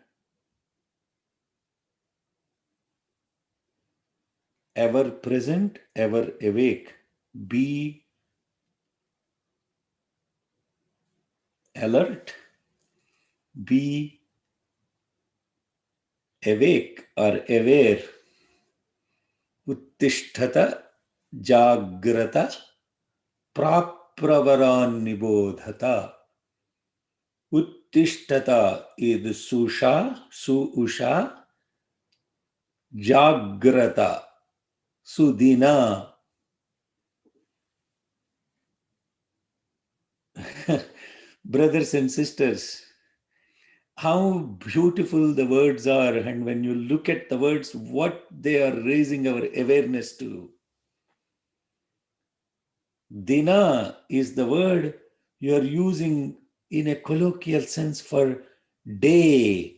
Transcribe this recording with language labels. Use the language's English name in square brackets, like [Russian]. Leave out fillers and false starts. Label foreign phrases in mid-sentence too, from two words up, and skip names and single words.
[English] Ever present, ever awake. Be alert. Be awake or aware. [Sanskrit] Uttishtata jagrata prapravaran nibodhata. Uttishtata is susha, su-usha, jagrata, sudina. [English] Brothers and sisters, how beautiful the words are, and when you look at the words, what they are raising our awareness to. Dina is the word you are using in a colloquial sense for day.